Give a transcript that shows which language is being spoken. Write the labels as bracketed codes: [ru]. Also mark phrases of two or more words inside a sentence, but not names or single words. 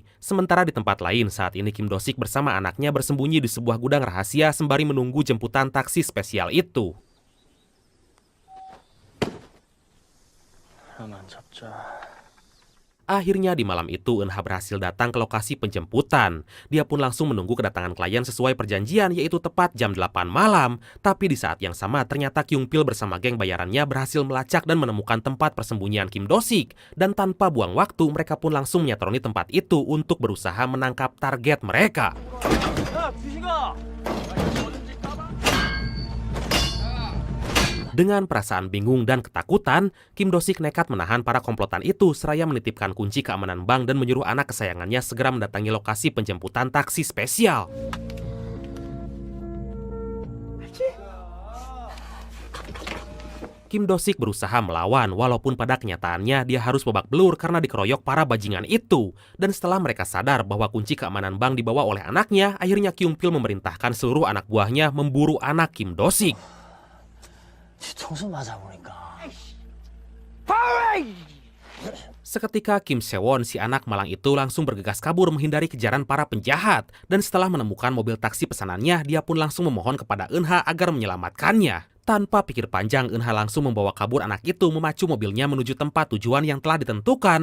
[id] Sementara di tempat lain, saat ini Kim Do-sik bersama anaknya bersembunyi di sebuah gudang rahasia sembari menunggu jemputan taksi spesial itu. [ko] 하나만 잡자. [id] Akhirnya di malam itu Eun-ha berhasil datang ke lokasi penjemputan. Dia pun langsung menunggu kedatangan klien sesuai perjanjian, yaitu tepat jam 8 malam. Tapi di saat yang sama ternyata Kyung Pil bersama geng bayarannya berhasil melacak dan menemukan tempat persembunyian Kim Do-sik. Dan tanpa buang waktu mereka pun langsung menyatroni tempat itu untuk berusaha menangkap target mereka. [ko] 야, 주식아. [id] Dengan perasaan bingung dan ketakutan, Kim Do-sik nekat menahan para komplotan itu seraya menitipkan kunci keamanan bank dan menyuruh anak kesayangannya segera mendatangi lokasi penjemputan taksi spesial. Kim Do-sik berusaha melawan, walaupun pada kenyataannya dia harus babak belur karena dikeroyok para bajingan itu. Dan setelah mereka sadar bahwa kunci keamanan bank dibawa oleh anaknya, akhirnya Kyung Pil memerintahkan seluruh anak buahnya memburu anak Kim Do-sik. [ko] 뒤통수 맞아보니까. [id] Seketika Kim Se-won, si anak malang itu langsung bergegas kabur menghindari kejaran para penjahat. Dan setelah menemukan mobil taksi pesanannya, dia pun langsung memohon kepada Eun-ha agar menyelamatkannya. Tanpa pikir panjang, Eun-ha langsung membawa kabur anak itu, memacu mobilnya menuju tempat tujuan yang telah ditentukan.